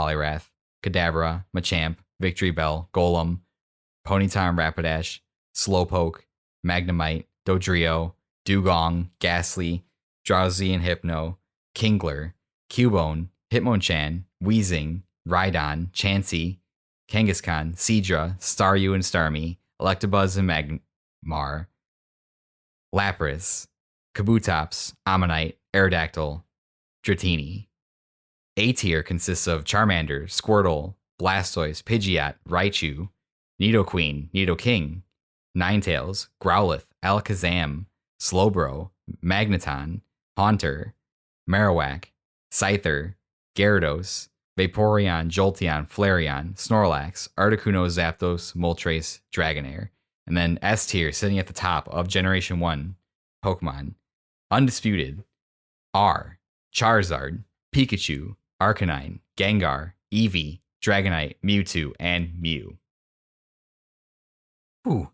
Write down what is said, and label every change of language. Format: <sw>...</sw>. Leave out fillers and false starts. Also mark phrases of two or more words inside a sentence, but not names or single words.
<en>Poliwrath, Kadabra, Machamp, Victory Bell, Golem, Ponyta and Rapidash, Slowpoke, Magnemite, Dodrio, Dugong, Ghastly, Drowsy and Hypno, Kingler, Cubone, Hitmonchan, Weezing, Rhydon, Chansey, Kangaskhan, Seadra, Staryu and Starmie, Electabuzz and Magmar, Lapras, Kabutops, Ammonite, Aerodactyl, Dratini. A tier consists of Charmander, Squirtle, Blastoise, Pidgeot, Raichu, Nidoqueen, Nidoking, Ninetales, Growlithe, Alakazam, Slowbro, Magneton, Haunter, Marowak, Scyther, Gyarados, Vaporeon, Jolteon, Flareon, Snorlax, Articuno, Zapdos, Moltres, Dragonair. And then S tier, sitting at the top of Generation 1 Pokemon, undisputed, are Charizard, Pikachu, Arcanine, Gengar, Eevee, Dragonite, Mewtwo, and Mew. Ooh.</en>